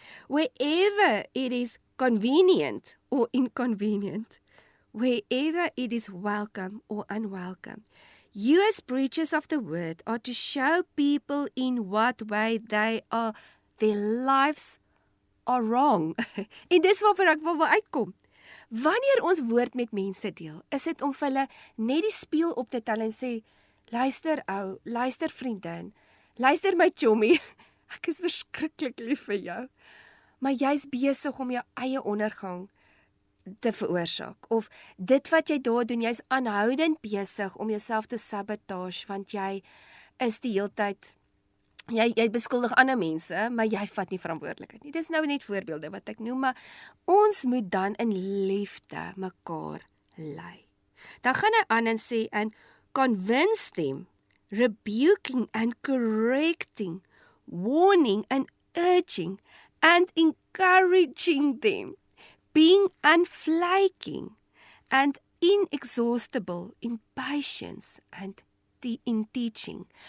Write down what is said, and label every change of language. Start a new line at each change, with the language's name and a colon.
English: Wherever it is convenient or inconvenient. Wherever it is welcome or unwelcome. You as preachers of the word are to show people in what way their lives are wrong.
Afrikaans: En dis waarvoor ek wil uitkom. Wanneer ons woord met mense deel, is dit om vir hulle net die spieël op te tel en sê, luister ou, luister vriendin, luister my chommy, ek is verskriklik lief vir jou, maar jy's besig om jou eie ondergang te veroorsaak, of dit wat jy daar doen, jy's aanhoudend besig om jouself te sabotage, want jy is die heeltyd, jy beskuldig ander mense, maar jy vat nie verantwoordelikheid nie. Dis nou net voorbeelde wat ek noem, maar ons moet dan in liefde mekaar lei. Dan gaan hy aan en sê,
English: and convince them, rebuking and correcting, warning and urging, and encouraging them, being unflaking and inexhaustible in patience and in teaching.